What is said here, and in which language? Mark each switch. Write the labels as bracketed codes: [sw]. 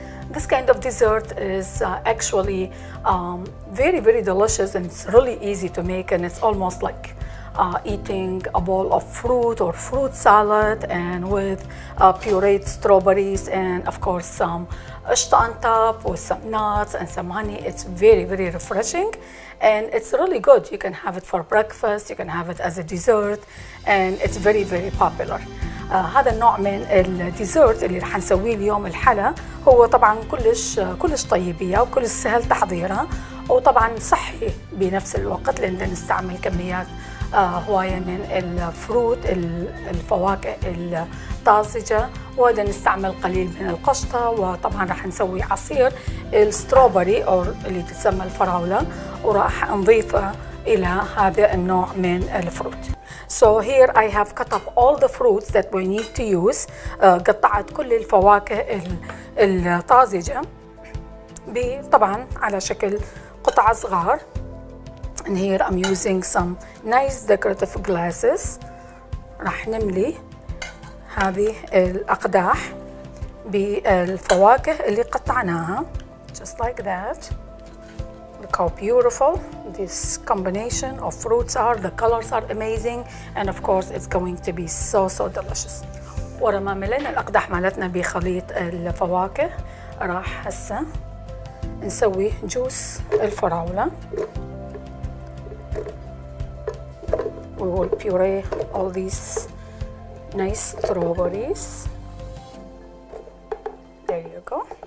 [en] This kind of dessert is actually very delicious, and it's really easy to make, and it's almost like eating a bowl of fruit or fruit salad, and with pureed strawberries and of course some Aushta on top with some nuts and some honey. It's very refreshing, and it's really good. You can have it for breakfast, you can have it as a dessert, and it's very popular. [ar] هذا النوع من الديزرت اللي رح نسويه اليوم الحلا هو طبعا كلش طيبية وكلش سهل تحضيرها، وطبعا صحي بنفس الوقت لأن نستعمل كميات هواية من الفروت الفواكه الطازجة، وهذا نستعمل قليل من القشطة، وطبعا راح نسوي عصير الستروبري أو اللي تسمى الفراولة، وراح نضيفه إلى هذا النوع من الفروت. [en] So here I have cut up all the fruits that we need to use. [ar] قطعت كل الفواكه الطازجة طبعا على شكل قطع صغار. [en] And here I'm using some nice decorative glasses. [ar] راح نملي هذه الأقداح بالفواكه اللي قطعناها [en] just like that. Look how beautiful this combination of fruits are. The colors are amazing, and of course it's going to be so delicious. [ar] ورا ما ملينا الأقداح مالتنا بخليط الفواكه راح هسه نسوي جوس الفراولة. [en] We will puree all these nice strawberries. There you go.